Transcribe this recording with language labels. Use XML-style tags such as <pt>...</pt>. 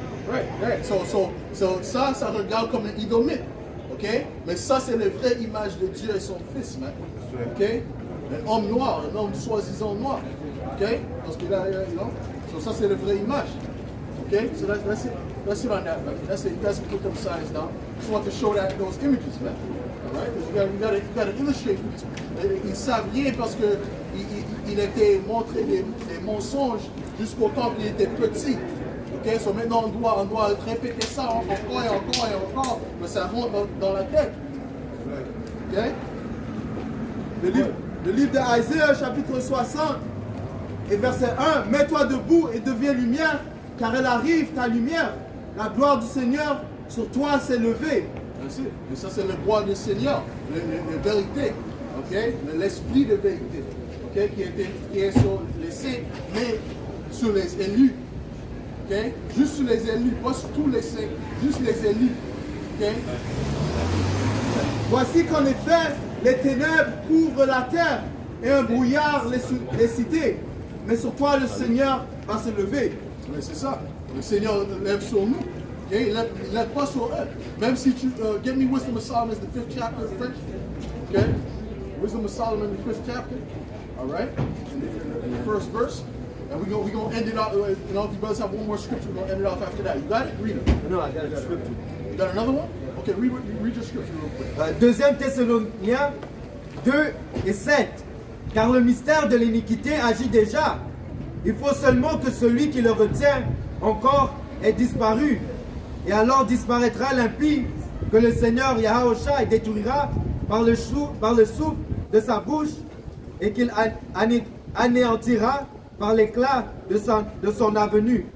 <en>Right.</en> <fr>So, ça regarde comme un idomite, ok? Mais ça, c'est la vraie image de Dieu et son Fils, man. Ok? Un homme noir, un homme soi-disant noir, ok? Parce qu'il a,</fr> <en>you know?</en> <fr>So, ça, c'est la vraie image, ok?</fr> <en>So, that's it. Let's sit on that, man. That's it. You guys can put them signs down. Just want to show those images, man. All right? You gotta illustrate this.</en> <fr>Ils savent rien parce que il était montré des mensonges jusqu'au temps qu'il était petit. Ok? So maintenant on doit répéter ça encore et encore et encore, mais ça rentre dans la tête. Ok? Le livre d'Isaiah, chapitre 60, et verset 1, mets-toi debout et deviens lumière, car elle arrive ta lumière. La gloire du Seigneur sur toi s'est levée. Merci. Et ça, c'est le droit du Seigneur, la vérité, ok? L'esprit de vérité, ok? Qui est sur les saints, mais sur les élus, ok? Juste sur les élus, pas sur tous les saints, juste les élus, ok? Voici qu'en effet, les ténèbres couvrent la terre et un brouillard les cités. Mais sur toi, le Seigneur va se lever. Mais c'est ça. Le Seigneur lève sur nous. Okay? Il lève pas sur eux. Même si tu...</fr> <en>Get me Wisdom of Solomon, the 5th chapter in French. Okay? Wisdom of Solomon, the 5th chapter. All right? In the first verse. And we're going to end it off. You know, if you brothers have one more scripture, we're going to end it off after that. You got it? Read it. No, I got a scripture. You got another one? Okay, read your scripture real quick.</en> <fr>2 Thessaloniciens 2 et 7. Car le mystère de l'iniquité agit déjà. Il faut seulement que celui qui le retient encore ait disparu. Et alors disparaîtra l'impie que le Seigneur Yahushua détruira par le souffle de sa bouche et qu'il anéantira par l'éclat de son avenue.</fr>